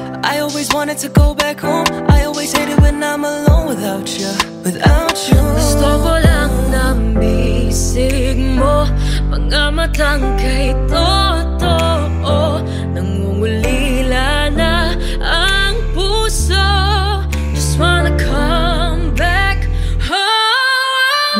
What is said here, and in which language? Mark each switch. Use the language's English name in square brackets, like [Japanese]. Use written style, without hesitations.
[English] I always wanted to go back home. I always hated when I'm alone without you. [Filipino] Gusto ko lang ng bisig mo, mga matang kay totoo, nangungulila na ang puso. [English] Just wanna come back home.